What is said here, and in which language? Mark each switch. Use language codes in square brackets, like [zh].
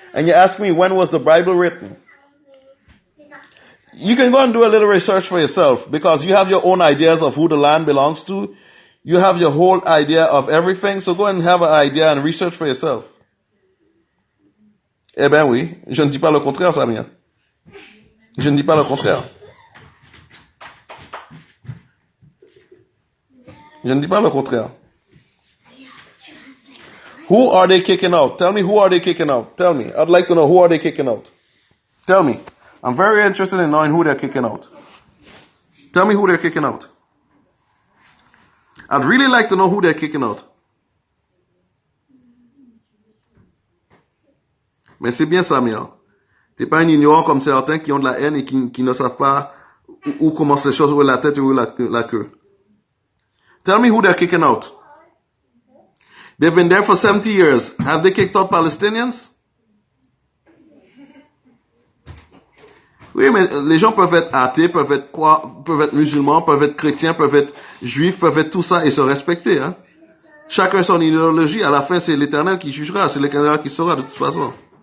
[en] And you ask me, when was the Bible written? You can go and do a little research for yourself, because you have your own ideas of who the land belongs to. You have your whole idea of everything. So go and have an idea and research for yourself. [fr] Eh ben oui. Je ne dis pas le contraire, Samia. Je ne dis pas le contraire. Je ne dis pas le contraire. [en] Who are they kicking out? Tell me, who are they kicking out? Tell me. I'd like to know, who are they kicking out? Tell me. I'm very interested in knowing who they're kicking out. Tell me who they're kicking out. I'd really like to know who they're kicking out. [fr] Mais c'est bien, Samir. T'es pas un ignorant comme certains qui ont de la haine et qui ne savent pas où commencent les choses, où est la tête et où est la queue. [en] Tell me who they're kicking out. They've been there for 70 years. Have they kicked out Palestinians? [fr] Oui, mais les gens peuvent être athées, peuvent être musulmans, peuvent être chrétiens, peuvent être juifs, peuvent être tout ça et se respecter. Hein? Chacun son idéologie. À la fin, c'est l'Éternel qui jugera. C'est l'Éternel qui saura de toute façon.